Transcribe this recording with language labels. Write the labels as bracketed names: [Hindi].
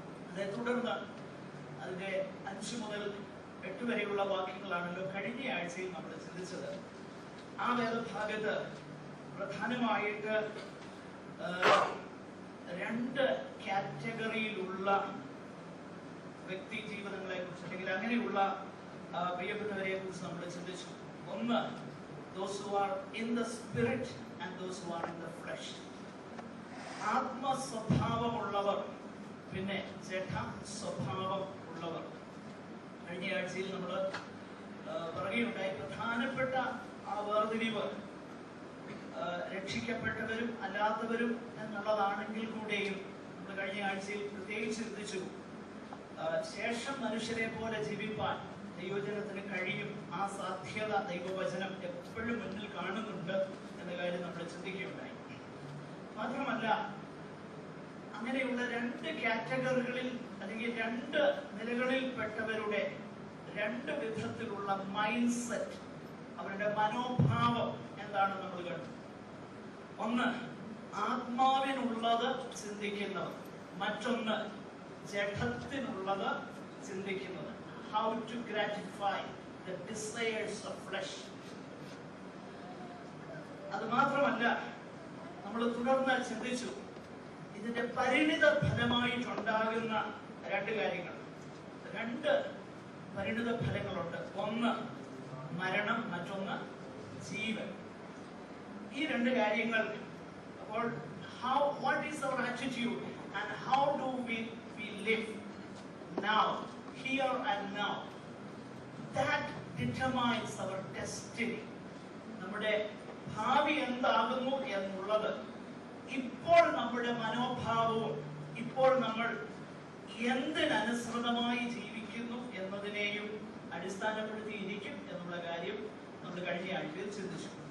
[Malayalam] അതേ തുടർന്ന് അതിന്റെ 5 മുതൽ 8 വരെയുള്ള വാക്യങ്ങളാണല്ലോ കഴിഞ്ഞ ആഴ്ചയിൽ നമ്മൾ ചിന്തിച്ചത്. ആ വേദഭാഗത്ത് പ്രധാനമായിട്ട് 2 കാറ്റഗറിയിലുള്ള വ്യക്തി ജീവിതങ്ങളെ കുറിച്ച്, അല്ലെങ്കിൽ അങ്ങനെയുള്ള പ്രിയപ്പെട്ടവരെ കുറിച്ച് നമ്മൾ ചിന്തിച്ചു. ഒന്ന്, [English] those who are in the spirit and those who are in the flesh. [Malayalam] ആത്മസ്വഭാവമുള്ളവർ, പിന്നെ ജഡ സ്വഭാവം ഉള്ളവർ. കഴിഞ്ഞ ആഴ്ചയിൽ നമ്മൾ പറയുകയുണ്ടായി, പ്രധാനപ്പെട്ട ആ വേർതിരിവ് രക്ഷിക്കപ്പെട്ടവരും അല്ലാത്തവരും എന്നുള്ളതാണെങ്കിൽ കൂടെയും നമ്മൾ കഴിഞ്ഞ ആഴ്ചയിൽ പ്രത്യേകിച്ച് ചിന്തിച്ചു, ശേഷം മനുഷ്യരെ പോലെ ജീവിപ്പാൻ ദൈവജനത്തിന് കഴിയും. ആ സാധ്യത ദൈവവചനം എപ്പോഴും മുന്നിൽ കാണുന്നുണ്ട് എന്ന കാര്യം നമ്മൾ ചിന്തിക്കുകയുണ്ടായി. മാത്രമല്ല, അങ്ങനെയുള്ള 2 കാറ്റഗറികളിൽ അല്ലെങ്കിൽ 2 നിലകളിൽപ്പെട്ടവരുടെ 2 വിധത്തിലുള്ള മൈൻഡ് സെറ്റ്, അവരുടെ മനോഭാവം എന്താണ് നമ്മൾ കണ്ടു. ഒന്ന്, ആത്മാവിനുള്ളത് ചിന്തിക്കുന്നവർ. മറ്റൊന്ന്, ജഡത്തിനുള്ളത് ചിന്തിക്കുന്നത്. [English] How to gratify the desires of flesh. [Malayalam] അത് മാത്രമല്ല, നമ്മൾ തുടർന്ന് ചിന്തിച്ചു, ഇതിന്റെ പരിണിത ഫലമായിട്ടുണ്ടാകുന്ന 2 കാര്യങ്ങൾ, 2 പരിണിത ഫലങ്ങളുണ്ട്. ഒന്ന് മരണം, മറ്റൊന്ന് ജീവൻ. ഈ 2 കാര്യങ്ങൾ. അപ്പോൾ [English] what is our attitude and how do we live now, here and now? That determines our destiny. [Malayalam] നമ്മുടെ ഭാവി എന്താകുന്നു എന്നുള്ളത് ഇപ്പോൾ നമ്മുടെ മനോഭാവവും ഇപ്പോൾ നമ്മൾ എന്തിനനുസൃതമായി ജീവിക്കുന്നു എന്നതിനെയും അടിസ്ഥാനപ്പെടുത്തിയിരിക്കും എന്നുള്ള കാര്യം നമ്മൾ കഴിഞ്ഞ ആഴ്ചയിൽ ചിന്തിച്ചു.